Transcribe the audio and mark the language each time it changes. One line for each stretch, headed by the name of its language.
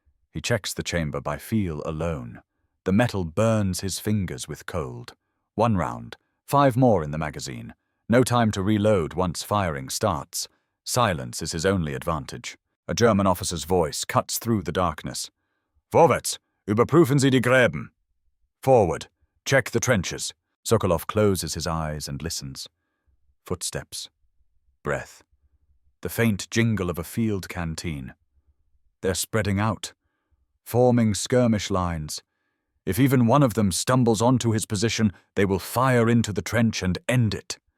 English: He checks the chamber by feel alone. The metal burns his fingers with cold. 1 round, 5 more in the magazine. No time to reload once firing starts. Silence is his only advantage. A German officer's voice cuts through the darkness.
German: Vorwärts, überprüfen Sie die Gräben.
English: Forward, check the trenches. Sokolov closes his eyes and listens. Footsteps. Breath. The faint jingle of a field canteen. They're spreading out, forming skirmish lines. If even one of them stumbles onto his position, they will fire into the trench and end it.